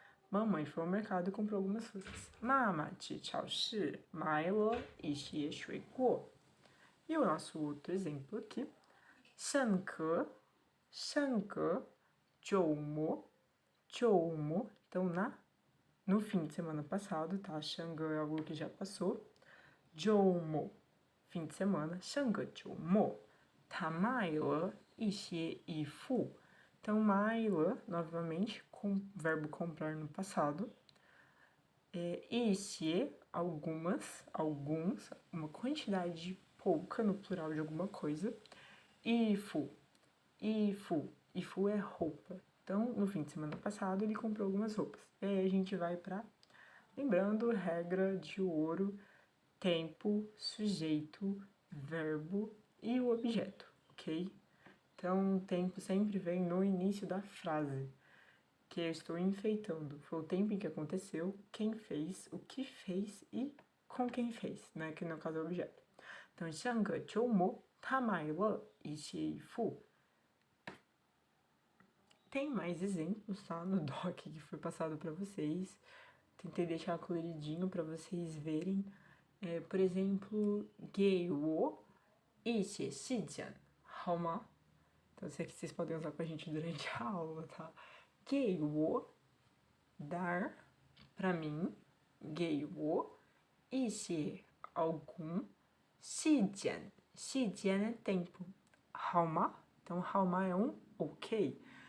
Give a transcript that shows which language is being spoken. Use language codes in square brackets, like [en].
[pt] Mamãe foi ao mercado e comprou algumas frutas. [zh] 妈妈去超市买了一些水果. [pt] E o nosso outro exemplo aqui, 上课, 周末, então no fim de semana passado, tá? 上课 é algo que já passou. [zh] 周末 [pt] fim de semana, [zh] 上个周末，他买了一些衣服. [pt] Então, 买了, novamente, com verbo comprar no passado. 一些, algumas, alguns, uma quantidade pouca no plural de alguma coisa. 衣服é roupa. Então, no fim de semana passado, ele comprou algumas roupas. E aí a gente vai para, lembrando, regra de ouro, tempo, sujeito, verbo e o objeto, ok? Então, o tempo sempre vem no início da frase, que eu estou enfeitando. Foi o tempo em que aconteceu, quem fez, o que fez e com quem fez, né? Que no caso é o objeto. [zh] Então, 上个周末他买了一些衣服. [pt] Tem mais exemplos, tá? No doc que foi passado para vocês. Tentei deixar coloridinho para vocês verem. [zh] Por exemplo, 给我一些时间好吗? [pt] Então, isso aqui vocês podem usar com a gente durante a aula, tá? 给我 dar pra mim. [zh] 给我一些 algum 时间 [pt] é tempo. [zh] 好吗? [pt] Então, 好吗é um ok.